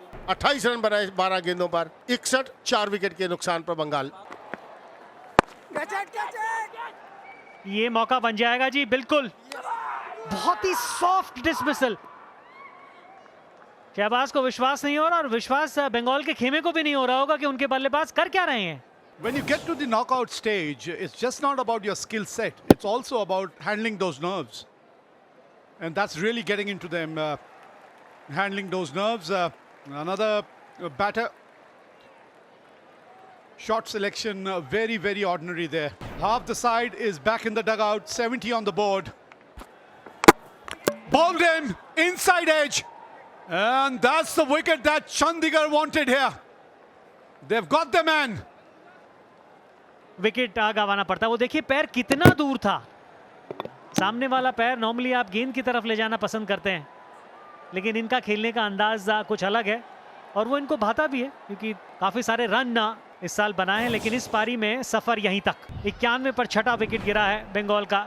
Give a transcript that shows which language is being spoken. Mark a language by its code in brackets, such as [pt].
[hi] 28 run बनाए 12 गेंदों पर। 61, 4 विकेट के नुकसान पर बंगाल। ये मौका बन जाएगा जी, बिल्कुल। बहुत ही सॉफ्ट डिसमिसल। शहबाज को विश्वास नहीं हो रहा और विश्वास बंगाल के खेमे को भी नहीं हो रहा होगा कि उनके बल्लेबाज कर क्या रहे हैं। [en] When you get to the knockout stage, it's just not about your skill set. It's also about handling those nerves. And that's really getting into them, handling those nerves. Another batter. Shot selection, very, very ordinary there. Half the side is back in the dugout, 70 on the board. Bowled in, inside edge. And that's the wicket that Chandigarh wanted here. They've got the man. [hi] Wicket गंवाना पड़ता। वो देखिए पैर कितना दूर था। सामने वाला पैर नॉर्मली आप गेंद की तरफ ले जाना पसंद करते हैं, लेकिन इनका खेलने का अंदाज कुछ अलग है और वो इनको भाता भी है क्योंकि काफी सारे रन इस साल बनाए हैं। लेकिन इस पारी में सफर यहीं तक। 91 पर छठा विकेट गिरा है बंगाल का।